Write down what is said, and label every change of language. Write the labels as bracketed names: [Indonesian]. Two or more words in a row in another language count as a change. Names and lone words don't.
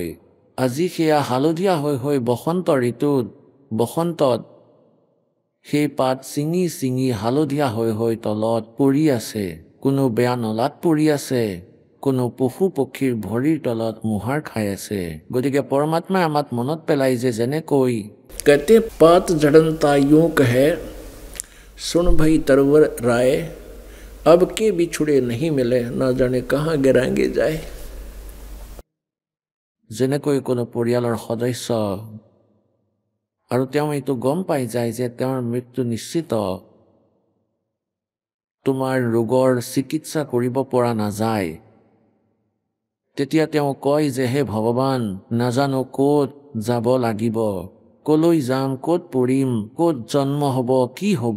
[Assamese] আজি সেয়া হালধীয়া হৈ বসন্ত ঋতুত, বসন্তত সেই পাত ছিঙি ছিঙি হালধীয়া হৈ তলত পৰি আছে। কোনো বেয়া নলাত পৰি আছে, কোনো পশু পক্ষীৰ ভৰিৰ তলত মোহাৰ খাই আছে। গতিকে পৰমাত্মাই আমাক মনত পেলাই যে যেনেকৈ [Hindi] कहते पात झड़नता यूं कहे, सुन भाई तरवर राय, अब के बिछुड़े नहीं मिले, ना जाने कहाँ गिराएंगे जाए। [Assamese] যেনেকৈ কোনো পৰিয়ালৰ সদস্য আৰু তেওঁ এইটো গম পাই যায় যে তেওঁৰ মৃত্যু নিশ্চিত, তোমাৰ ৰোগৰ চিকিৎসা কৰিব পৰা নাযায়, তেতিয়া তেওঁ কয় যে হে ভগৱান, নাজানো ক'ত যাব লাগিব, কলৈ যাম, ক'ত পৰিম, ক'ত জন্ম হ'ব, কি হ'ব।